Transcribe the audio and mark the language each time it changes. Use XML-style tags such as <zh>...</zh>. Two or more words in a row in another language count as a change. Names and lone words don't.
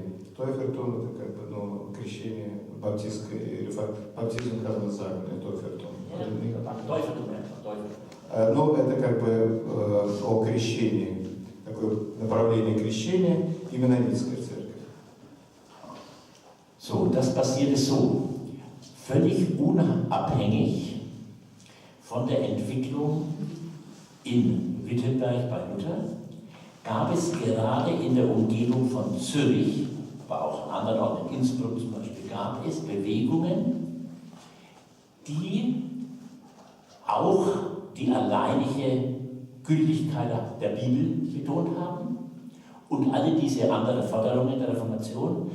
<ru>Тойфертум это как бы крещение баптистское и баптизм хармозагный, Тойфертум. Это как бы о крещении, такое направление крещения и менонитская церковь.</ru> <de>So, das passierte so, völlig unabhängig von der Entwicklung in Wittenberg bei Luther, gab es gerade in der Umgebung von Zürich, aber auch an anderen Orten, in Innsbruck zum Beispiel, gab es Bewegungen, die auch die alleinige Gültigkeit der Bibel betont haben und alle diese anderen Forderungen der Reformation.</de>